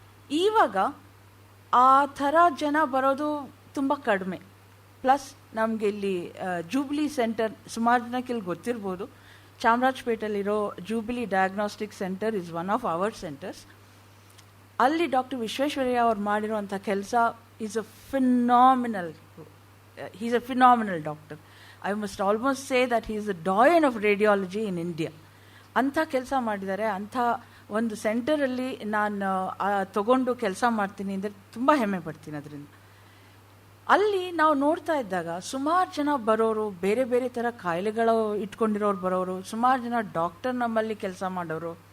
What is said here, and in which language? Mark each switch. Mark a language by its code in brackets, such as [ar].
[kn] ಇವಾಗ ಆ ಥರ ಜನ ಬರೋದು ತುಂಬ ಕಡಿಮೆ. ಪ್ಲಸ್ ನಮಗೆ ಇಲ್ಲಿ ಜೂಬ್ಲಿ ಸೆಂಟರ್, ಸುಮಾರು ಜನಕ್ಕೆ ಇಲ್ಲಿ ಗೊತ್ತಿರ್ಬೋದು, ಚಾಮರಾಜಪೇಟೆಯಲ್ಲಿರೋ jubilee diagnostic centre [en] Is one of our centres. [kn] ಅಲ್ಲಿ ಡಾಕ್ಟರ್ ವಿಶ್ವೇಶ್ವರಯ್ಯ ಅವ್ರು ಮಾಡಿರೋಂಥ ಕೆಲಸ [en] Is a phenomenal. He's a phenomenal doctor. I must almost say that he is the doyen of radiology in India. [kn] ಅಂಥ ಕೆಲಸ ಮಾಡಿದ್ದಾರೆ. ಅಂಥ ಒಂದು ಸೆಂಟರಲ್ಲಿ ನಾನು ತಗೊಂಡು ಕೆಲಸ ಮಾಡ್ತೀನಿ ಅಂದರೆ ತುಂಬ ಹೆಮ್ಮೆ ಪಡ್ತೀನಿ ಅದರಿಂದ. ಅಲ್ಲಿ ನಾವು ನೋಡ್ತಾ ಇದ್ದಾಗ ಸುಮಾರು ಜನ ಬರೋರು, ಬೇರೆ ಬೇರೆ ಥರ ಕಾಯಿಲೆಗಳು ಇಟ್ಕೊಂಡಿರೋರು ಬರೋರು, ಸುಮಾರು ಜನ ಡಾಕ್ಟರ್ ನಮ್ಮಲ್ಲಿ ಕೆಲಸ ಮಾಡೋರು.